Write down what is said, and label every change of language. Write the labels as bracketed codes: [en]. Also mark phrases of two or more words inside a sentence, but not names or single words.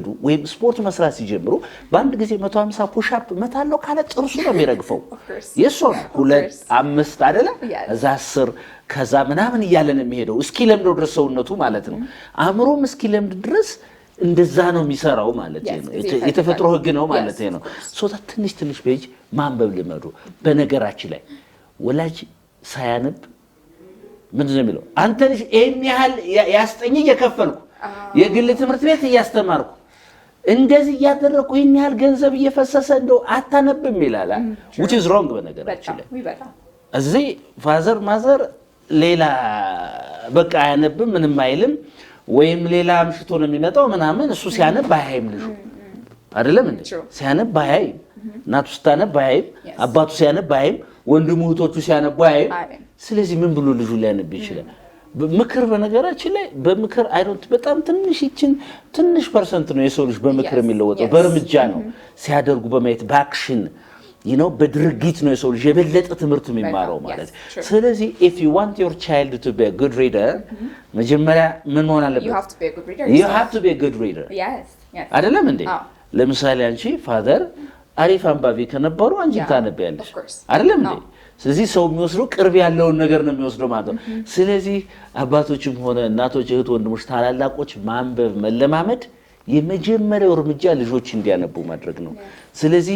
[am] ወይም ስፖርት መስራት ሲጀምሩ በአንድ ጊዜ 150 [en] push up [am] መታለው ካለ ጥርሱ ነው የሚረግፈው። የሶን 2 5 አይደለ እዛ 10 ከዛ ምናምን እያለ ነው የሚሄደው እስኪ ለምደው ድረስ ሰውነቱ ማለት ነው። አእምሮም እስኪ ለምድ ድረስ እንደዛ ነው የሚሰራው ማለት ነው። የተፈጥሮ ህግ ነው ማለት ነው። ሶታ ትንሽ ፔጅ ማንበብ ልመዱ። በነገራችን ላይ ወላጅ ሳያነብ ምንድን ነው የሚለው? አንተ ልጅ ይሄን ያህል ያስጠኝ እየከፈልኩ የግል ትምህርት ቤት እያስተማርኩ እንደዚህ እያደረኩ ይሄን ያህል ገንዘብ እየፈሰሰ እንደው አታነብም ይላል። [en] which is wrong [am] በነገራችን ላይ እዚህ [en] father mother [am] ሌላ በቃ አያነብም ምንም አይልም ወይም ሌላ አምሽቶ ነው የሚመጣው ምናምን እሱ ሲያነብ አያይም ልጁ አይደለም እንዴ? ሲያነብ አያይም። እናቱ ስታነብ አያይም። አባቱ ሲያነብ አያይም። ወንድሙ እህቶቹ ሲያነቡ አያይም። ስለዚህ ምን ብሎ ልጁ ሊያነብ ይችላል? ምክር በነገራችን ላይ በምክር አይዶንት በጣም ትንሽ ፐርሰንት ነው የሰው ልጅ በምክር የሚለወጠው። በእርምጃ ነው ሲያደርጉ በማየት በአክሽን በድርጊት ነው የሰው ልጅ የበለጠ ትምህርት የሚማረው ማለት። ስለዚህ [en] if you want your child to be a good reader [am] መጀመሪያ ምን ሆነ አለበት? [en] you have to be a good reader [am] አይደለም እንዴ? ለምሳሌ አንቺ ፋዘር አሪፍ አንባቢ ከነበሩ አንቺ ታነቢያለሽ አይደለም እንዴ? ስለዚህ ሰው የሚወስደው ቅርብ ያለውን ነገር ነው የሚወስደው ማለት ነው። ስለዚህ አባቶችም ሆነ እናቶች እህት ወንድሞች ታላላቆች ማንበብ መለማመድ የመጀመሪያው እርምጃ ልጆች እንዲያነቡ ማድረግ ነው። ስለዚህ